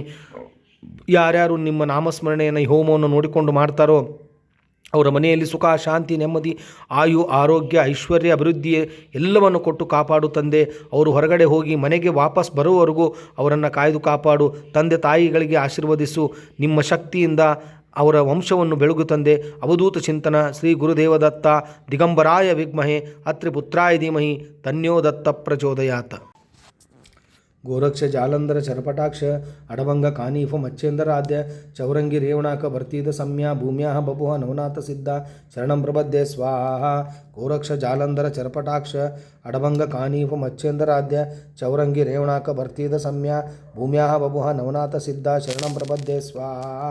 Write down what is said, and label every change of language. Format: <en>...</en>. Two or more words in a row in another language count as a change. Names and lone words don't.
<kn>ಯಾರ್ಯಾರು ನಿಮ್ಮ ನಾಮಸ್ಮರಣೆಯನ್ನು ಈ ಹೋಮವನ್ನು ನೋಡಿಕೊಂಡು ಮಾಡ್ತಾರೋ ಅವರ ಮನೆಯಲ್ಲಿ ಸುಖ ಶಾಂತಿ ನೆಮ್ಮದಿ ಆರೋಗ್ಯ ಐಶ್ವರ್ಯ ಅಭಿವೃದ್ಧಿ ಎಲ್ಲವನ್ನು ಕೊಟ್ಟು ಕಾಪಾಡು ತಂದೆ. ಅವರು ಹೊರಗಡೆ ಹೋಗಿ ಮನೆಗೆ ವಾಪಸ್ ಬರುವವರೆಗೂ ಅವರನ್ನು ಕಾಯ್ದು ಕಾಪಾಡು ತಂದೆ. ತಾಯಿಗಳಿಗೆ ಆಶೀರ್ವದಿಸು, ನಿಮ್ಮ ಶಕ್ತಿಯಿಂದ ಅವರ ವಂಶವನ್ನು ಬೆಳಗು ತಂದೆ.</kn> <sa>ಅವಧೂತ ಚಿಂತನ ಶ್ರೀ ಗುರುದೇವದತ್ತ ದಿಗಂಬರಾಯ ವಿದ್ಮಹೇ ಅತ್ರಿಪುತ್ರಾಯ ಧೀಮಹಿ ತನ್ಯೋ ದತ್ತ ಪ್ರಚೋದಯಾತ. ಗೋರಕ್ಷ ಜಾಲಂಧರ ಚರಪಟಾಕ್ಷ ಅಡಭಂಗ ಕಾನೀಫ ಮಚ್ಚೇಂದರಾದ್ಯ ಚೌರಂಗಿ ರೇವಣಾಕ ಭರ್ತೀದ ಸಮ್ಯ ಭೂಮ್ಯಾ ಬಭುವ ನವನಾಥ ಸಿದ್ಧ ಶರಣಂ ಪ್ರಬದ್ಧೆ ಸ್ವಾಹ. ಗೋರಕ್ಷ ಜಾಲಂಧರ ಚರಪಟಾಕ್ಷ ಅಡಭಂಗ ಕಾನೀಫ ಮಚ್ಚೇಂದರಾದ್ಯ ಚೌರಂಗಿ ರೇವಣಾಕ ಭರ್ತೀದ ಸಮ್ಯ ಭೂಮ್ಯಾ ಬಭುವ ನವನಾಥ ಸಿದ್ಧ ಶರಣಂ ಪ್ರಬದ್ಧೆ ಸ್ವಾಹ.</sa>